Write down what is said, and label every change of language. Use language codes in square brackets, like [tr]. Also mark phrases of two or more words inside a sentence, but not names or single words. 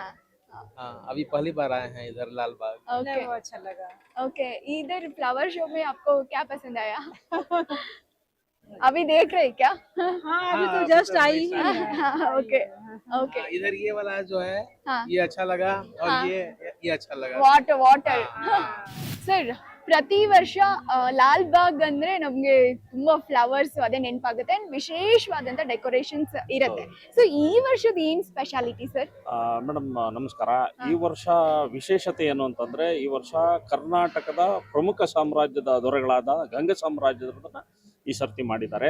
[hi] हाँ, अभी पहली बार आए हैं इधर लालबाग. ओके, अच्छा लगा. ओके, इधर फ्लावर शो में आपको क्या पसंद आया? अभी देख रहे क्या? हाँ, अभी तो जस्ट आई ही है. ओके, ओके. इधर ये वाला जो है, ये अच्छा लगा, और ये अच्छा लगा. [kn] ವಾಟರ್. ಸರ್, ಪ್ರತಿ ವರ್ಷ ಲಾಲ್ಬಾಗ್ ಅಂದ್ರೆ ನಮ್ಗೆ ತುಂಬಾ ಫ್ಲವರ್ಸ್ ಅದೇ ನೆನಪಾಗುತ್ತೆ, ವಿಶೇಷವಾದಂತ ಡೆಕೋರೇಷನ್ಸ್ ಇರುತ್ತೆ. ಸೊ ಈ ವರ್ಷದ ಏನ್ ಸ್ಪೆಷಾಲಿಟಿ ಸರ್? ಮೇಡಮ್ ನಮಸ್ಕಾರ. ಈ ವರ್ಷ ವಿಶೇಷತೆ ಏನು ಅಂತಂದ್ರೆ, ಈ ವರ್ಷ ಕರ್ನಾಟಕದ ಪ್ರಮುಖ ಸಾಮ್ರಾಜ್ಯದ ದೊರೆಗಳಾದ ಗಂಗ ಸಾಮ್ರಾಜ್ಯದ ಈ ಸರ್ತಿ ಮಾಡಿದ್ದಾರೆ.